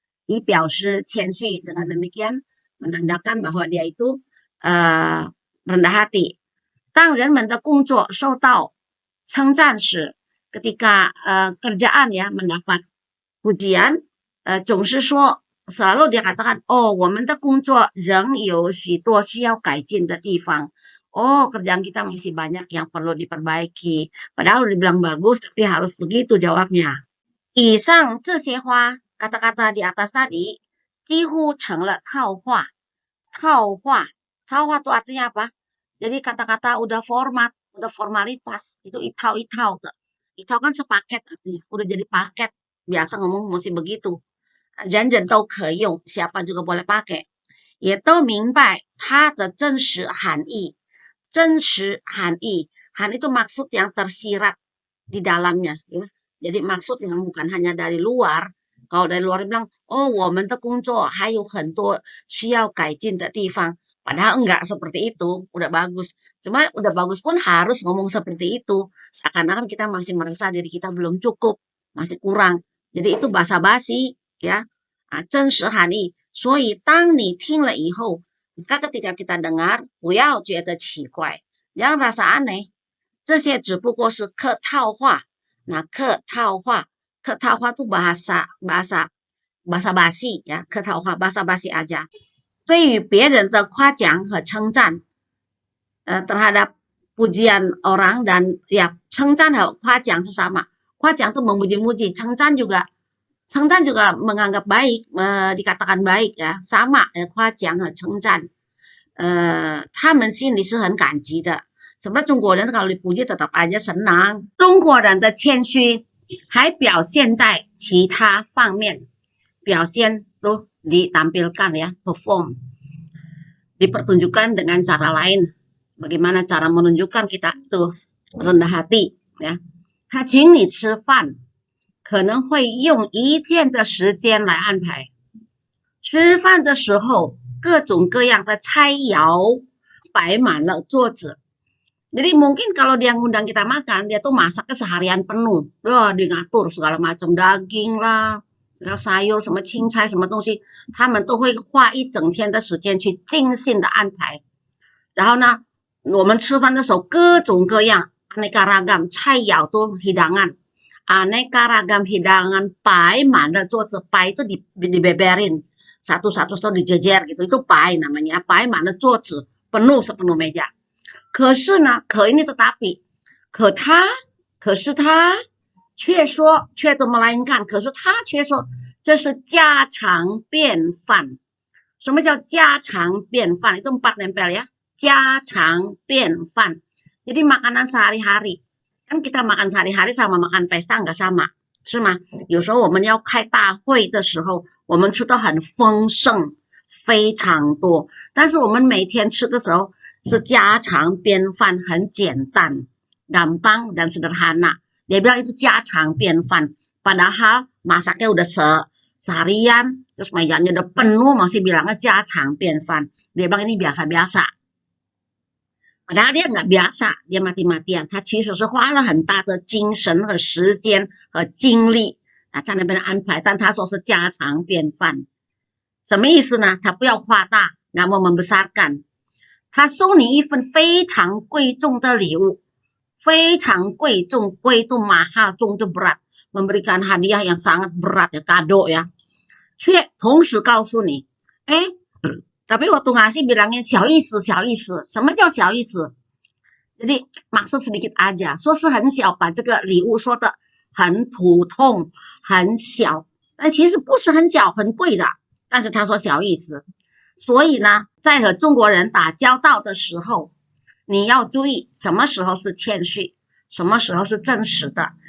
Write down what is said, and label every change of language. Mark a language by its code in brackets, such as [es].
[zh] 以表示谦虚, [id] dengan demikian menandakan bahwa dia itu rendah hati. [zh] 当人们的工作受到称赞时, [id] ketika kerjaan ya mendapat pujian, [zh] 总是说 [id] selalu dia katakan, [zh] oh 我们的工作仍有许多需要改进的地方. [id] Oh kerjaan kita masih banyak yang perlu diperbaiki. Padahal dibilang bagus tapi harus begitu jawabnya. [zh] 以上这些话 [id] kata-kata di atas tadi [zh] 几乎成了套话. 套话 [id] itu artinya apa? Jadi kata-kata udah format, udah formalitas, itu itau-itau. Itau kan sepaket artinya, udah jadi paket. Biasa ngomong mesti begitu. [zh] 人人都可以用, [id] siapa juga boleh pakai. [zh] 也都明白它的真实含义. 真实含义 [id] itu maksud yang tersirat di dalamnya ya. Jadi maksud yang bukan hanya dari luar. Kalau dari luar bilang, [zh] oh 我们的工作还有很多需要改进的地方. [id] Padahal enggak seperti itu, udah bagus. Cuma udah bagus pun harus ngomong seperti itu. Seakan-akan kita masih merasa diri kita belum cukup, masih kurang. Jadi itu basa-basi ya. [zh] 真实含义. 所以当你听了以后, [id] maka ketika kita dengar, [zh] 不要觉得奇怪, [id] jangan rasa aneh. [zh] 这些只不过是客套话. [id] Nah, [zh] 客套话 [id] itu bahasa basi ya, 客套话 bahasa basi aja. [zh] 对于别人的夸奖和称赞 [id] terhadap pujian orang dan ya [zh] 称赞和夸奖是sama. [id] 夸奖 itu memuji-muji, 称赞juga menganggap baik, dikatakan baik ya, sama ya, [zh] 夸奖和称赞. 他们心里是很感激的。什么中国人 [id] kalau dipuji tetap aja senang。 [zh] 中国人的谦虚还表现在其他方面，表现tuh [id] ditampilkan ya, perform, dipertunjukkan dengan cara lain. Bagaimana cara menunjukkan kita itu rendah hati ya？ [zh] 他请你吃饭，可能会用1天的时间来安排。吃饭的时候，各种各样的菜肴摆满了桌子。 [id] Jadi mungkin kalau dia ngundang kita makan, dia tuh masaknya seharian penuh. Wah, dia ngatur segala macam daging lah, sayur [zh] 什么青菜什么东西，他们都会花1整天的时间去精心的安排。然后呢，我们吃饭的时候各种各样 [id] aneka ragam [zh] 菜肴都 [id] hidangan, aneka ragam hidangan [zh] 摆满了桌子，摆itu [id] dibeberin satu-satu dijejer gitu, itu [zh] 摆 namanya, 摆满了桌子， [id] penuh sepenuh meja。 [zh] 可是呢，可 [id] ini tetapi， [zh] 可是他却说，却都melainkan， 可是他却说这是家常便饭。什么叫家常便饭？ [id] Itu 4 nempel ya， [zh] 家常便饭。 [id] Jadi makanan sehari-hari， kan kita makan sehari-hari sama makan pesta nggak sama， [zh] 是吗？有时候我们要开大会的时候，我们吃的很丰盛，非常多，但是我们每天吃的时候是家常便饭，很简单， [id] gampang dan sederhana。 Dia bilang itu [zh] 家常便饭， [id] padahal masaknya udah seharian, terus mejanya udah penuh, masih bilangnya 家常便饭。 Dia bilang ini biasa-biasa. Padahal dia nggak biasa, dia mati-matian， [zh] 他其实是花了很大的精神和时间和精力在那边安排，但他说是家常便饭。什么意思呢？他不要夸大， [id] nggak mau membesarkan。 [zh] 他送你一份非常贵重的礼物，非常贵重，贵itu mahal， 重itu berat， [id] memberikan hadiah yang sangat berat ya, kado ya， [zh] 却同时告诉你， [id] tapi waktu ngasih bilangnya [zh] 小意思，小意思。什么叫小意思？ [id] jadi maksud sedikit aja， [zh] 说是很小，把这个礼物说的很普通，很小，但其实不是很小，很贵的，但是他说小意思。所以呢，在和中国人打交道的时候，你要注意什么时候是谦虚，什么时候是真实的。